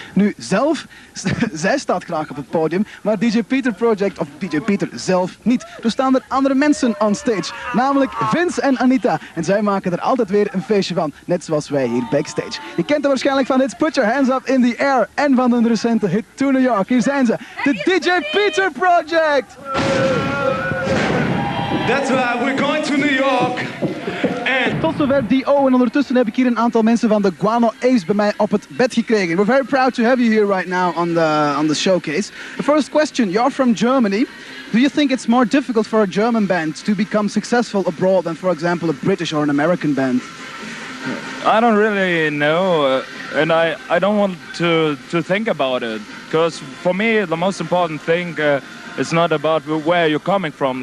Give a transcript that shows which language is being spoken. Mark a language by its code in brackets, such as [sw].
[nl] Nu zelf, zij staat graag op het podium, maar DJ Peter Project of DJ Peter zelf niet. Er staan er andere mensen on stage, namelijk Vince en Anita. En zij maken er altijd weer een feestje van, net zoals wij hier backstage. Je kent er waarschijnlijk van hits Put Your Hands Up in the Air en van hun recente hit To New York. Hier zijn ze, de DJ Peter Project! [en] That's right, we're going to New York. [nl] Tot zover D.O. en ondertussen heb ik hier een aantal mensen van de Guano Apes bij mij op het bed gekregen. [en] We're very proud to have you here right now on the showcase. The first question, you're from Germany. Do you think it's more difficult for a German band to become successful abroad than, for example, a British or an American band? I don't really know, and I don't want to think about it, because for me the most important thing is not about where you're coming from.